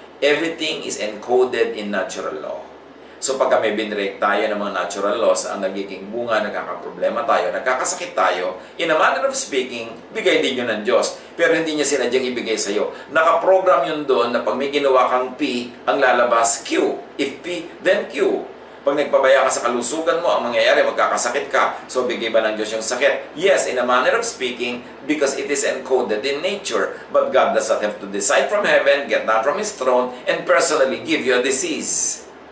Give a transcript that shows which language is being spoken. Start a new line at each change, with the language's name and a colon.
English: Everything is encoded in natural law.
Filipino: So pagka may binrake tayo ng mga natural laws, ang nagiging bunga, nagkakaproblema tayo, nagkakasakit tayo,
English: in a manner of speaking,
Filipino: bigay din yun ng Diyos. Pero hindi niya sinadyang ibigay sa iyo. Nakaprogram yun doon na pag may ginawa kang P, ang lalabas Q.
English: If P, then Q.
Filipino: Pag nagpabaya ka sa kalusugan mo, ang mangyayari, magkakasakit ka. So bigay ba ng Diyos yung sakit?
English: Yes, in a manner of speaking, because it is encoded in nature. But God does not have to decide from heaven, get down from His throne, and personally give you a disease.